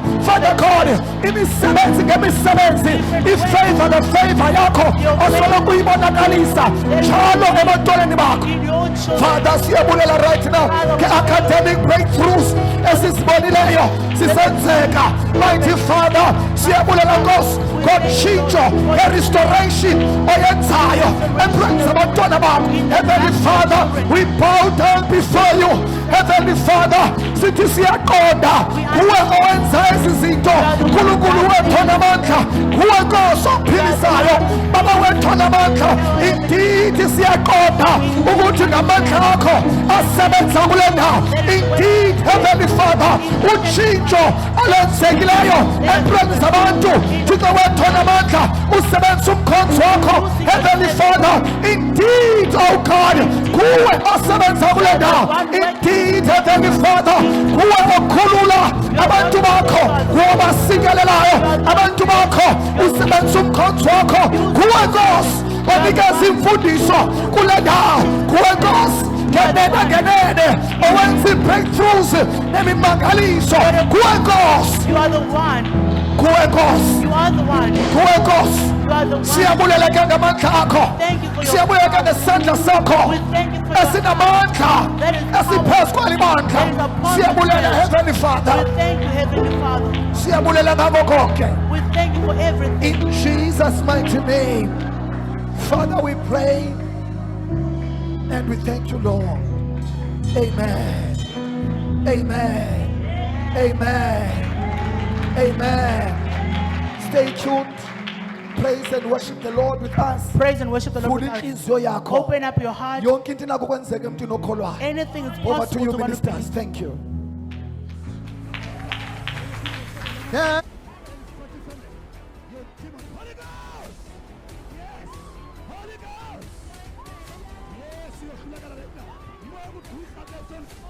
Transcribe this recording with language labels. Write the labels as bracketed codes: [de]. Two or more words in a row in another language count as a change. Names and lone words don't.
[en] Father God, [xh] imisebenzi ngemisebenzi, ifavor ngefavor yakho osoloko uyibonakalisa njalo ebantwaneni bakho. Father, siyabulela [en] right now [xh] ke- [en] academic breakthroughs [xh] esizibonileyo zisenzeka, mighty Father, siyabulela Nkosi ngotshintsho e-restoration oyenzayo empilweni zabantwana bakho. [en] Heavenly Father, we bow down before you. Heavenly Father, [xh] sithi siyaqonda kuwe owenza ezi zinto. Nkulunkulu wethu onamandla, kuwe Nkosi ophilisayo. Baba wethu onamandla, indeed siyaqonda ukuthi ngamandla akho asebenza kule ndawo. [en] Indeed, Heavenly Father, [xh] utshintsho olwenzekileyo empilweni zabantu. Thixo wethu onamandla, usebenza umkhonto wakho. [en] Heavenly Father, indeed, oh God, [xh] kuwe osebenza kule ndawo. [en] Indeed, Heavenly Father, [xh] kuwe okhulula abantu bakho, kuwe obasingelelayo abantu bakho, usebenza umkhonto wakho. Kuwe Nkosi onikeza imfundiso kule ndawo. Kuwe Nkosi ngenene owenza breakthroughs nemimangaliso. Kuwe Nkosi, [en] You are the one. [xh] kuwe Nkosi, [en] You are the one. [xh] kuwe Nkosi. [en] You are the one. [xh] Siyabulela ke ngamandla akho, [en] Thank you for your [xh] siyabulela ke ngesandla sakho [en] We thank you for your [xh] esinamandla [en] that is power. [xh] esiphezu kweli bandla. [en] That is upon [xh] Siyabulela [en] us. Heavenly Father, We thank you, Heavenly Father. [xh] siyabulela ngako konke [en] We thank you for everything. in Jesus' mighty name. Father, we pray and we thank you, Lord. Amen. Amen. Amen. Amen. Stay tuned. Praise and worship the Lord with us. Praise and worship the Lord. [xh] Vula [en] with us. [xh] inhliziyo yakho. [en] Open up your heart. [xh] Yonke into inako kwenzeka emntwini okholwayo. [en] Anything is Over to possible you, to one who ministers. believes. Thank you. Your demon. Holy Ghost! Yes! Holy Ghost! Yes, you're Hulagala right now. More would we have that done?